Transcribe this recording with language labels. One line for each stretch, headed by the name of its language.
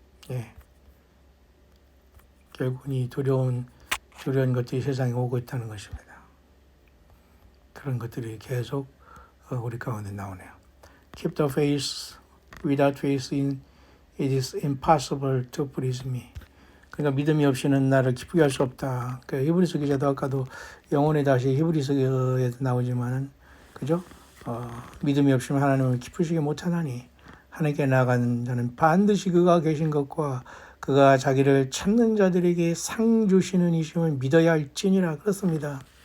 Korean: 예. 결국은 이 두려운 것들이 세상에 오고 있다는 것입니다. 그런 것들이 계속 우리 가운데 나오네요.
English: Keep the faith. Without faith it is impossible to please me.
Korean: 그러니까 믿음이 없이는 나를 기쁘게 할 수 없다. 그러니까 히브리서 기자도 아까도 영혼의 다시 히브리서에 나오지만은 그죠? 믿음이 없이는 하나님을 기쁘시게 못하나니 하나님께 나아가는 자는 반드시 그가 계신 것과 그가 자기를 찾는 자들에게 상 주시는 이심을 믿어야 할지니라. 그렇습니다.